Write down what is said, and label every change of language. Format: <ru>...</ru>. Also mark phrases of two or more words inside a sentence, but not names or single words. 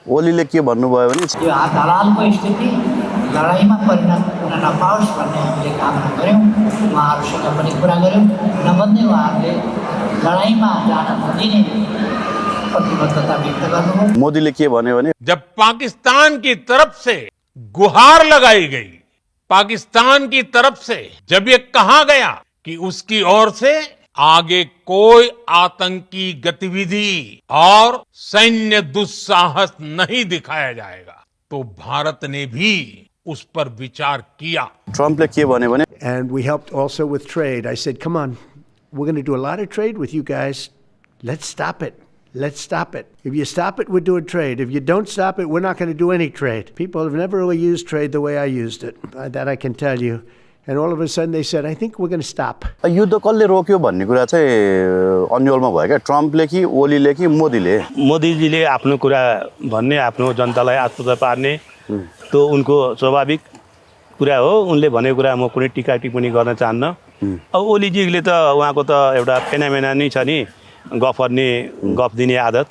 <ne>ओलीले के भन्नुभयो भने यो हालको स्थिति लडाइँमा परिणत हुन नपाओस् भन्ने हामीले कामना गऱ्यौँ। उहाँहरूसँग पनि कुरा गऱ्यौँ। नभन्दै उहाँहरूले लडाइँमा जान नदिने प्रतिबद्धता व्यक्त गर्नुभयो। मोदीले के भन्यो भने</ne> <hi>जब पाकिस्तान की तरफ से गुहार लगाई गई, पाकिस्तान की तरफ से जब ये कहा गया कि उसकी ओर से आगे कोई आतंकी गतिविधि और सैन्य दुस्साहस नहीं दिखाया जाएगा, तो भारत ने भी उस पर विचार किया।</hi> <ne>ट्रम्पले के भन्यो भने</ne> <en>And we helped also with trade. I said, come on, we're going to do a lot of trade with you guys. Let's stop it. Let's stop it. If you stop it, we're doing trade. If you don't stop it, we're not going to do any trade. People have never really used trade the way I used it. That I can tell you. And all of a sudden they said, I think we're going to stop.</en> <ne>युद्ध कसले रोक्यो भन्ने कुरा चाहिँ अन्यलमा भयो क्या। ट्रम्पले कि ओलीले कि मोदीले? मोदीजीले आफ्नो कुरा भन्ने, आफ्नो जनतालाई आत्महत्या पार्ने तो उनको स्वाभाविक कुरा हो। उनले भनेको कुरा म कुनै टिका टिप्पणी गर्न चाहन्न। अब ओलीजीले त उहाँको त एउटा फेनामेना नै छ नि, गफ गर्ने, गफ दिने आदत।</ne>